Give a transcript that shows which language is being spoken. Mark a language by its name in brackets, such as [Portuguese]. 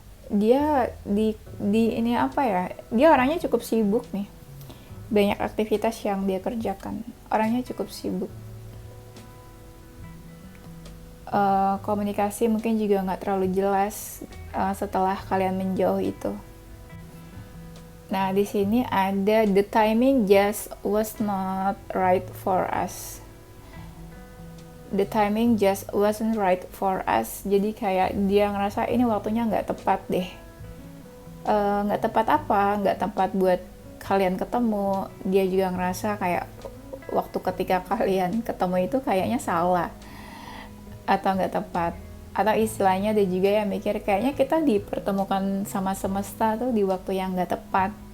[Indonesian] Dia di ini apa ya, dia orangnya cukup sibuk nih, banyak aktivitas yang dia kerjakan, orangnya cukup sibuk. Komunikasi mungkin juga nggak terlalu jelas setelah kalian menjauh itu. Nah di sini ada [English] the timing just was not right for us. The timing just wasn't right for us. [Indonesian] Jadi kayak dia ngerasa ini waktunya nggak tepat deh. Nggak tepat apa? Nggak tepat buat kalian ketemu. Dia juga ngerasa kayak waktu ketika kalian ketemu itu kayaknya salah atau nggak tepat. Atau istilahnya ada juga yang mikir kayaknya kita dipertemukan sama semesta tuh di waktu yang nggak tepat.